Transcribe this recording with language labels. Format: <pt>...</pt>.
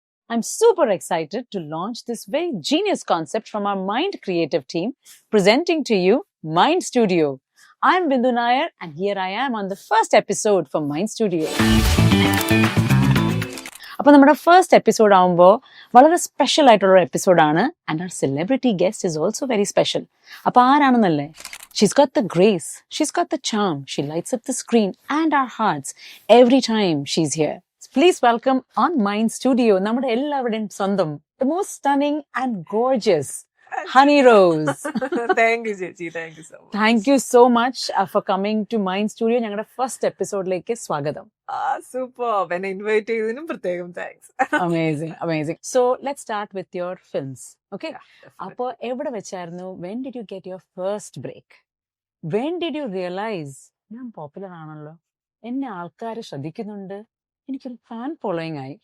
<en>I'm super excited to launch this very genius concept from our Mind Creative team, presenting to you Mind Studio. I'm Bindu Nair, and here I am on the first episode for Mind Studio.</en> <ml>അപ്പോൾ നമ്മുടെ first episode ആകുമ്പോൾ വളരെ special ആയിട്ടുള്ള എപ്പിസോഡാണ്.</ml> <en>And our celebrity guest is also very special.</en> <ml>അപ്പോൾ ആരാണെന്നല്ലേ?</ml> <en>She's got the grace, she's got the charm, she lights up the screen and our hearts every time she's here. Please welcome on Mind Studio,</en> <ml>നമ്മുടെ എല്ലാവരുടെയും സ്വന്തം,</ml> <en>the most stunning and gorgeous Honey Rose. Thank you, ചേച്ചി. Thank you so much. Thank you so much for coming to Mind Studio.</en> <ml>ഞങ്ങളുടെ first എപ്പിസോഡിലേക്ക് സ്വാഗതം.</ml> <en>Super.</en> <ml>എന്നെ invite ചെയ്തതിനും പ്രത്യേകം thanks.</ml> <en>Amazing, amazing. So let's start with your films. Okay?</en> <ml>അപ്പോൾ എവിടെ വെച്ചായിരുന്നു?</ml> <en>When did you get your first break? When did you realize</en> <ml>ഞാൻ popular ആണല്ലോ, എന്നെ ആൾക്കാർ ശ്രദ്ധിക്കുന്നുണ്ട്, എനിക്കൊരു ഫാൻ ഫോളോയിങ് ആയി?</ml>